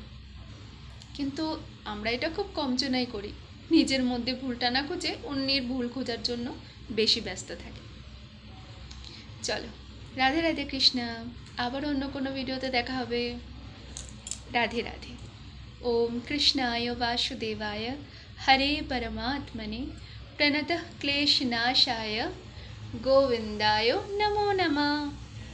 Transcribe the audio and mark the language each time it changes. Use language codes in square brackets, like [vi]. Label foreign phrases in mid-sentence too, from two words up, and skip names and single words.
[bn] কিন্তু আমরা এটা খুব কম জনাই করি, নিজের মধ্যে ভুলটা না খুঁজে অন্যের ভুল খোঁজার জন্য বেশি ব্যস্ত থাকি। চলো, রাধে রাধে কৃষ্ণা। আবার অন্য কোনো ভিডিওতে দেখা হবে। রাধে রাধে। [sa] ओम कृष्णाय वासुदेवाय हरे परमात्मने प्रणतः क्लेशनाशाय गोविंदाय नमो नमः।